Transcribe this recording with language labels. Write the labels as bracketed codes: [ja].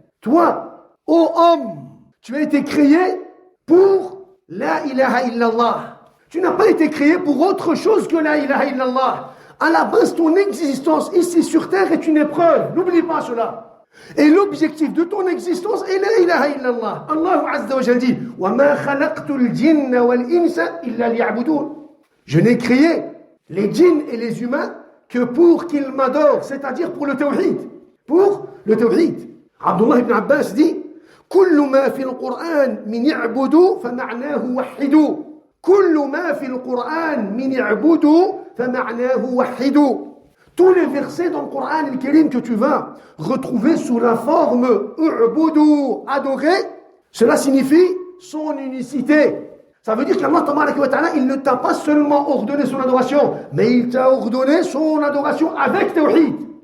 [fr] Toi, ô homme, tu as été créé pour la ilaha illallah. Tu n'as pas été créé pour autre chose que la ilaha illallah. À la base, ton existence ici sur terre est une épreuve. N'oublie pas cela. Et l'objectif de ton existence est la ilaha illallah. [ar] Allah Azza wa Jalla dit وَمَا خَلَقْتُ الْجِنَّ وَالْإِنسَ إِلَّا لِيَعْبُدُونَ. [fr] Je n'ai créé les djinns et les humains que pour qu'ils m'adorent, c'est-à-dire pour le tawhid. Pour le tawhid. [ar] Abdullah ibn Abbas dit كل ما في القرآن من اعبدوا فمعناه وحدوا كل ما في القرآن من اعبدوا فمعناه وحدوا. [fr] Tous les versets dans le Coran al-Karim que tu vas retrouver sous la forme u'budu, adorer, cela signifie son unicité. Ça veut dire qu'Allah tabaraka wa ta'ala, il ne t'a pas seulement ordonné son adoration, mais il t'a ordonné son adoration avec tawhid.